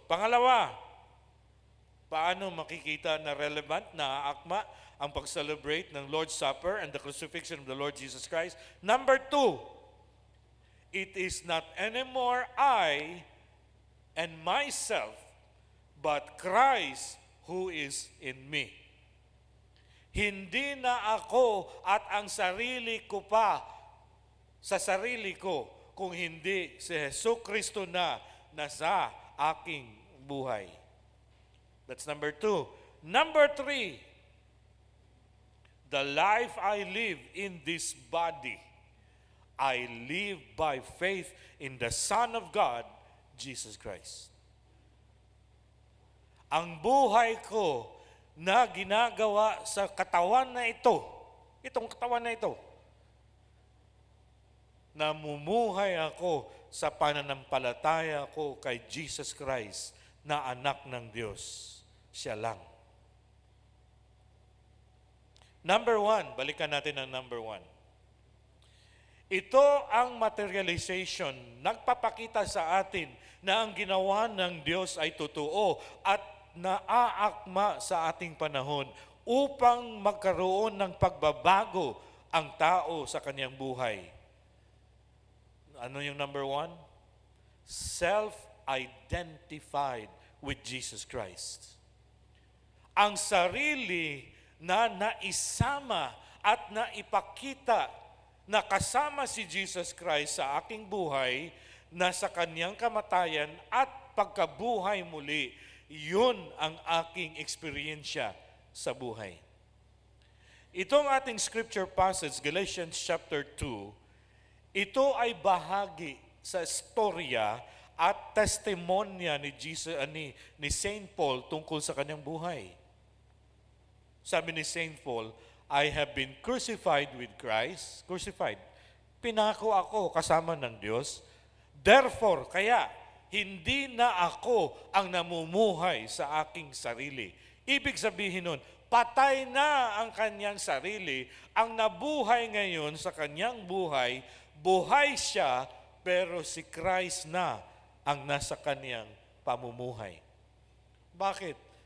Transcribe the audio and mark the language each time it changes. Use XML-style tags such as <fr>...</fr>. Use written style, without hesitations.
<tl>Pangalawa, paano makikita na</tl> <en>relevant,</en> <tl>na akma ang pag-celebrate ng</tl> <en>Lord's Supper and the crucifixion of the Lord Jesus Christ? Number 2, it is not anymore I and myself, but Christ who is in me.</en> <tl>Hindi na ako at ang sarili ko pa sa sarili ko, kung hindi si Jesucristo na nasa aking buhay.</tl> <en>That's number 2. Number 3, the life I live in this body, I live by faith in the Son of God, Jesus Christ.</en> <tl>Ang buhay ko na ginagawa sa katawan na ito, itong katawan na ito, namumuhay ako sa pananampalataya ko kay Jesus Christ na anak ng Diyos. Siya lang. Number 1, balikan natin ang number 1. Ito ang materialization, nagpapakita sa atin na ang ginawa ng Diyos ay totoo at naaakma sa ating panahon upang magkaroon ng pagbabago ang tao sa kanyang buhay. Ano yung number 1?</tl> <en>Self-identified with Jesus Christ.</en> <tl>Ang sarili na naisama at naipakita na kasama si Jesus Christ sa aking buhay, na sa kanyang kamatayan at pagkabuhay muli, yun ang aking eksperyensya sa buhay. Itong ating scripture passage, Galatians chapter 2, ito ay bahagi sa istorya at testimonya ni Saint Paul tungkol sa kanyang buhay. Sabi ni</tl> <en>Saint Paul, I have been crucified with Christ. Crucified.</en> <tl>Pinako ako kasama ng Diyos.</tl> <en>Therefore,</en> <tl>kaya, hindi na ako ang namumuhay sa aking sarili. Ibig sabihin nun, patay na ang kanyang sarili. Ang nabuhay ngayon sa kanyang buhay, buhay siya, pero si Christ na ang nasa kanyang pamumuhay. Bakit?</tl>